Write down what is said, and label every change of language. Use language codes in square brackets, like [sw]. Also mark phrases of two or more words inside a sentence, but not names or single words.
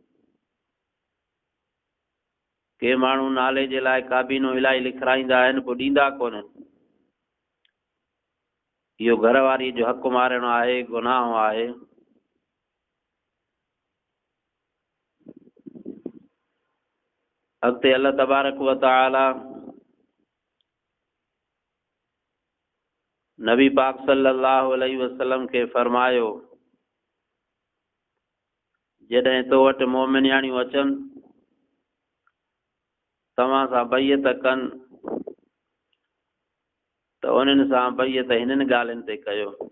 [sd] के माण्हू नाले जे लाइ काबीनो इलाही लिखाईंदा आहिनि, पोइ ॾींदा कोन्हनि। इहो घरवारी जो हक़ मारणु आहे, गुनाह आहे। अॻिते [ar] الله تبارك وتعالى [sd] नबी पाक [ar] صلى الله عليه وسلم [sd] खे फरमायो, जॾहिं तो वटि मोमिनियाणियूं अचनि तव्हां सां बैयत कनि त उन्हनि सां बैयत हिननि ॻाल्हियुनि ते कयो।